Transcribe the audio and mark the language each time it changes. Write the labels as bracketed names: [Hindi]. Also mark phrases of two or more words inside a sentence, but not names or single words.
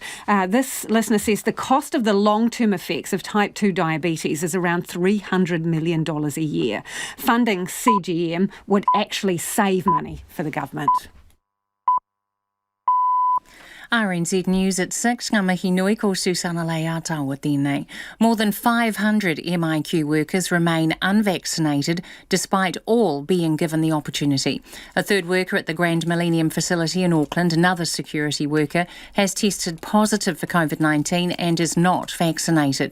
[English] This listener says the cost of the long-term effects of type 2 diabetes is around $300 million a year. Funding CGM would actually save money for the government. RNZ News at 6, [Māori] ngā mihi nui ko Susana Leātaua tēnei. [English] More than 500 MIQ workers remain unvaccinated despite all being given the opportunity. A third worker at the Grand Millennium facility in Auckland, another security worker, has tested positive for COVID-19 and is not vaccinated.